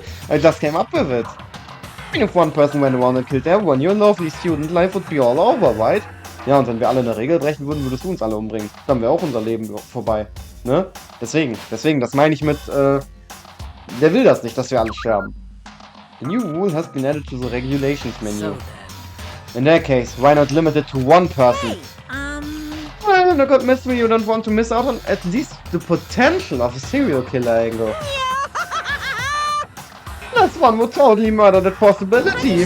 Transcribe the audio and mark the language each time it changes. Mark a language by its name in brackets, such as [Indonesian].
[English] I just came up with it. I mean, if one person went around and killed everyone, your lovely student life would be all over, right? [German] Ja, und wenn wir alle eine Regel brechen würden, würdest du uns alle umbringen. Dann wäre auch unser Leben vorbei. Ne? Deswegen, das meine ich mit, der will das nicht, dass wir alle sterben. [English] The new rule has been added to the regulations menu. In that case, why not limit it to 1 person? Hey, Well, And a good mystery you don't want to miss out on at least the potential of a serial killer angle. That's one would totally murder that possibility.